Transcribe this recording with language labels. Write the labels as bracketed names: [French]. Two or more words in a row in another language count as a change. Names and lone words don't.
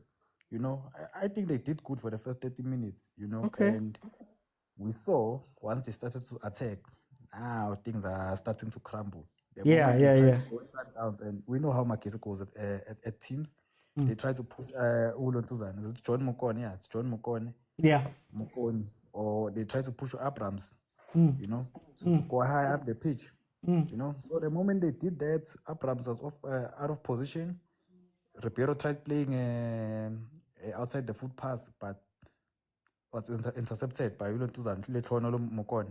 [English] I think they did good for the first 30 minutes, and we saw once they started to attack, now things are starting to crumble. Yeah. Downs, and we know how Magesi goes at teams. They try to push Ulontuzan. Is it John Mokone? Yeah, it's John Mokone. Yeah. Mokone. Or they try to push Abrams, to go high up the pitch. So the moment they did that, Abrams was out of position. Ribeiro tried playing outside the foot pass, but was intercepted by Ulontuzan Mokone.